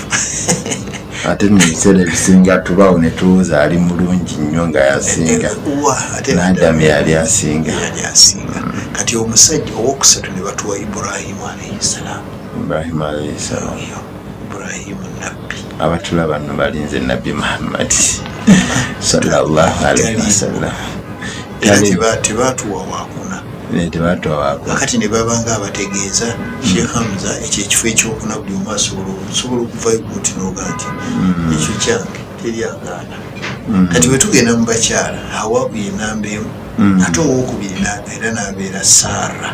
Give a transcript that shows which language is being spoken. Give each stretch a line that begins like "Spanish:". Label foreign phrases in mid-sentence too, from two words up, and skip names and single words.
Ganda: Ate mu biseera ebisinga tubaawo ne tuwuza ali mulungi nnyo nga yasinga. Adamu yali asinga. Kati omusajja owokusatu ne batuwa Ibrahimu
Arabic: عليه السلام.
Ganda: Ibrahimu nabbi. Abatulaba bano balinze Nabbi Muhammad
Arabic: صلى الله عليه وسلم.
Ganda: Tebatuwa wakuna. Tebatuwa kati ne babanga abategeeza Sheikh Hamza ekyo ekifo ekyokuna buli omu asobola okuvayo kuti n'ogaa nti ekyo kyange teri agaana. Kati bwe tugenda mu bakyala Hawa ye namba emu ate owokubiri era n'abeera Saara